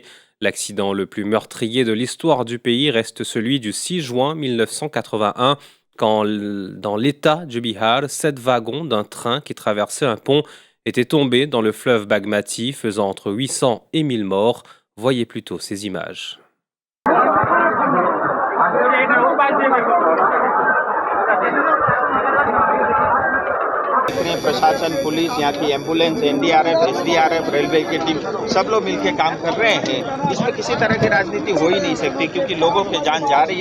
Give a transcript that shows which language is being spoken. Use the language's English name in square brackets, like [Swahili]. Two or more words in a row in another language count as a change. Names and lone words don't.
[French] L'accident le plus meurtrier de l'histoire du pays reste celui du 6 juin 1981, quand, dans l'état du Bihar, 7 wagons d'un train qui traversait un pont étaient tombés dans le fleuve Bagmati, faisant entre 800 et 1000 morts. Voyez plutôt ces images. [Hindi] प्रशासन पुलिस यहाँ की एम्बुलेंस एनडीआरएफ एसडीआरएफ रेलवे की टीम सब लोग मिलकर काम कर रहे हैं। इसमें किसी तरह की राजनीति हो ही नहीं सकती क्योंकि लोगों की जान जा रही है।